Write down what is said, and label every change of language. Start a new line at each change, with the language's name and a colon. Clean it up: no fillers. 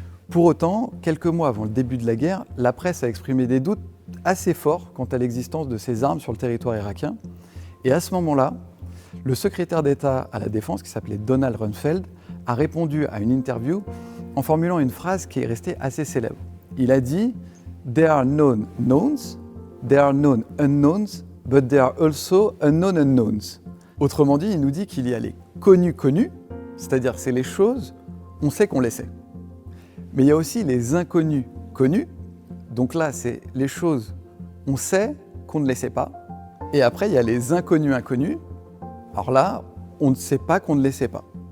French: Pour autant, quelques mois avant le début de la guerre, la presse a exprimé des doutes assez forts quant à l'existence de ces armes sur le territoire irakien. Et à ce moment-là, le secrétaire d'État à la Défense, qui s'appelait Donald Rumsfeld, a répondu à une interview en formulant une phrase qui est restée assez célèbre. Il a dit
English: « There are known knowns, there are known unknowns, but there are also unknown unknowns ».
French: Autrement dit, il nous dit qu'il y a les connus connus, c'est-à-dire c'est les choses, on sait qu'on les sait. Mais il y a aussi les inconnus connus, donc là c'est les choses, on sait qu'on ne les sait pas. Et après il y a les inconnus inconnus, alors là on ne sait pas qu'on ne les sait pas.